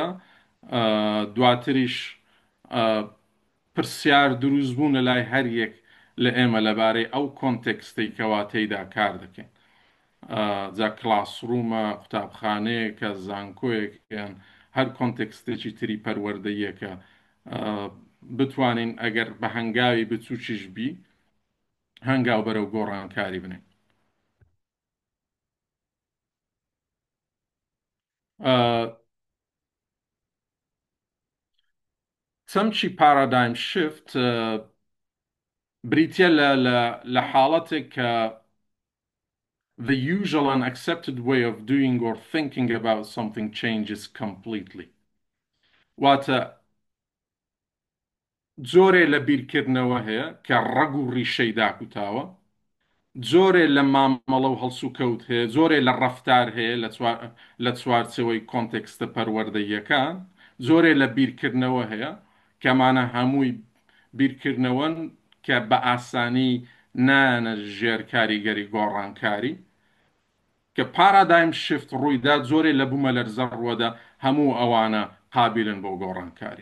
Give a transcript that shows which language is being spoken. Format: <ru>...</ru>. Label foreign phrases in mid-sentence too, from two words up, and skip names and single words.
<ckb>دواتریش پرسیار دروست بوون لە لای هەر یەک لە ئێمە لەبارەی ئەو کۆنتێکستەی کەوا تێیدا کار دەکەین، جا کلاسڕوومە، قوتابخانەیەکە، زانکۆیەک، یان هەر کۆنتێکستێکی تری پەروەردەیەکە، بتوانین ئەگەر بە هەنگاوی بچووکیش بی هەنگاو بەرەو گۆڕانکاری بنین. چەمچی</ckb> <en>paradigm shift</en> <ckb>بریتە لە حاڵەتێک کە</ckb> <en>the usual and accepted way of doing or thinking about something changes completely.</en> <ckb>واتە جۆرێ لە بیرکردنەوە هەیە کە ڕەگ و ڕیشەی داکوتاوە، جۆرێ لە مامەڵە و هەڵسو کەوت هەیە، جۆرێ لە ڕەفتار هەیە لە چوارچەوەی کۆنتێکستە پەروەردەیەکان، جۆرێ لە بیرکردنەوە هەیە کەمانە هەمووی بیرکردنەوەن کە بە ئاسانی نانە ژێر کاریگەری گۆڕانکاری، کە</ckb> <en>paradigm shift</en> <ckb>ڕوویدا جۆرێ لە بوومە لەرزە ڕووەدا هەموو ئەوانە قابلن بۆ گۆڕانکاری.</ckb>